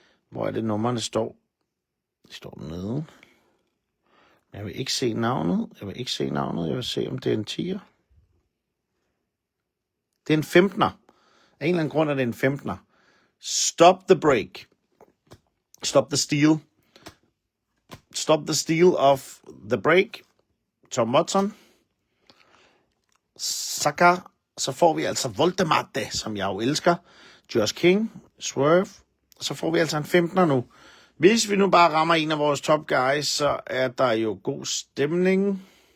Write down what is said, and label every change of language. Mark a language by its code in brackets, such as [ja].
[da] Hvor er det nummerne står? De står nede. Jeg vil ikke se navnet. Jeg vil se, om det er en 10'er. Det er en 15'er. Af en eller anden grund er det en 15'er. [en] Stop the break. Stop the steal. Stop the steal of the break. [da] Tom Watson. Saka. Så får vi altså Voldemarte, som jeg jo elsker. Josh King. Swerve. Og så får vi altså en 15'er nu. Hvis vi nu bare rammer en af vores top guys, så er der jo god stemning.